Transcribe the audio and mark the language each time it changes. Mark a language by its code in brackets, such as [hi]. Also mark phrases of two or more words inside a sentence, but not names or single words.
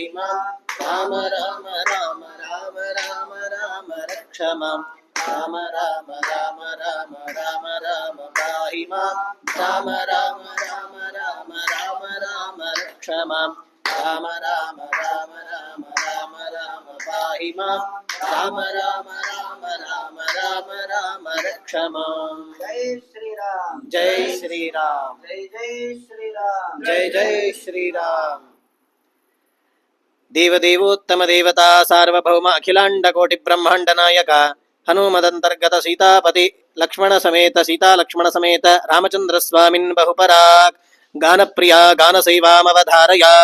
[sa] ಮಾಂ ರಾಮ ರಾಮ ರಾಮ ರಾಮ ರಾಮ ರಾಮ ರಕ್ಷ ಮಾಂ ರಾಮ ರಾಮ ರಾಮ ರಾಮ ರಾಮ ರಾಮ ಪಾಹಿ ಮಾಂ ರಾಮ ರಾಮ ರಾಮ ರಾಮ ರಾಮ ರಾಮ ರಕ್ಷ ಮಾಂ ರಾಮ ರಾಮ ರಾಮ ರಾಮ ರಾಮ ರಾಮ ಪಾಹಿ ಮಾಂ ರಾಮ ರಾಮ ರಾಮ ರಾಮ ರಾಮ ರಾಮ ರಕ್ಷ ಮಾಂ [hi] जय श्रीराम जय श्रीराम जय जय श्रीराम जय जय श्रीराम. [sa] ದೇವದೇವೋತ್ತಮ ದೇವತಾ ಸಾರ್ವಭೌಮ ಅಖಿಲಾಂಡ ಕೋಟಿ ಬ್ರಹ್ಮಾಂಡ ನಾಯಕ ಹನುಮದಂತರ್ಗತ ಸೀತಾಪತಿ ಲಕ್ಷ್ಮಣ ಸಮೇತ ಸೀತಾ ಲಕ್ಷ್ಮಣ ಸಮೇತ ರಾಮಚಂದ್ರ ಸ್ವಾಮಿನ್ ಬಹುಪರಾಕ್ ಗಾನಪ್ರಿಯ ಗಾನಸೈವಾಮವಧಾರಯ.